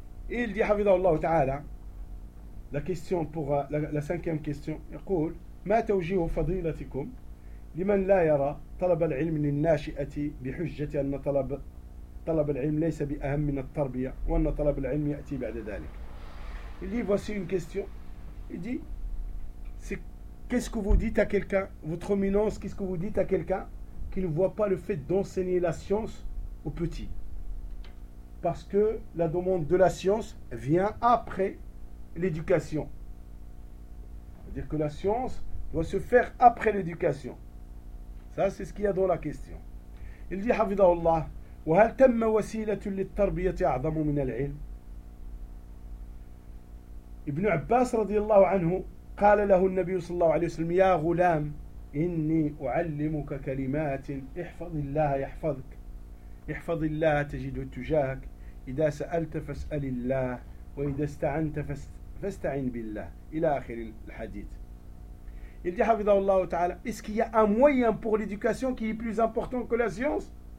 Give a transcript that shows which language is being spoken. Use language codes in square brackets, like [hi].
[fr] Et il dit, حفظه الله تعالى, la question pour la cinquième question, il dit, [ar] ما توجيه فضيلتكم لمن لا يرى طلب العلم للناشئة بحجة أن طلب العلم ليس بأهم من التربية وأن طلب العلم يأتي بعد ذلك. [fr] Il dit, voici une question. Il dit, qu'est-ce que vous dites à quelqu'un, votre éminence, qu'est-ce que vous dites à quelqu'un qui ne voit pas le fait d'enseigner la science aux petits ? Parce que la demande de la science vient après l'éducation. C'est-à-dire que la science doit se faire après l'éducation. Ça, c'est ce qu'il y a dans la question. Il dit, [ar] حفظه الله, وهل تم وسيلة للتربية أعظم من العلم ? Ibn Abbas, radiyallahu anhu, قال له النبي صلى الله عليه وسلم يا غلام إني أعلمك كلمات احفظ الله يحفظك احفظ الله تجده تجاهك إذا سألت فاسأل الله وإذا استعنت فاستعن بالله إلى آخر الحديث [fr] il dit [ar] حفظه الله تعالى [fr] est-ce qu'il y a un moyen pour l'éducation qui est plus important que la science